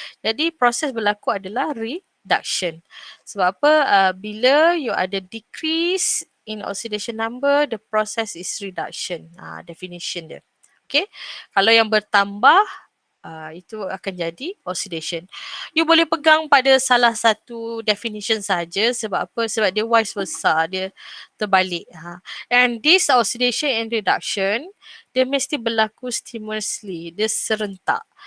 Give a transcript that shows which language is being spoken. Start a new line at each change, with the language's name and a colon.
Malay: Jadi proses berlaku adalah reduction. Sebab apa? Bila you ada
English: decrease in oxidation number, the process is reduction.
Malay: Definition dia. Okay. Kalau yang bertambah, itu akan jadi oxidation. You boleh pegang pada salah satu definition saja. Sebab apa? Sebab dia vice versa, dia terbalik.
English: And this oxidation and reduction,
Malay: dia mesti berlaku stimulously, dia serentak.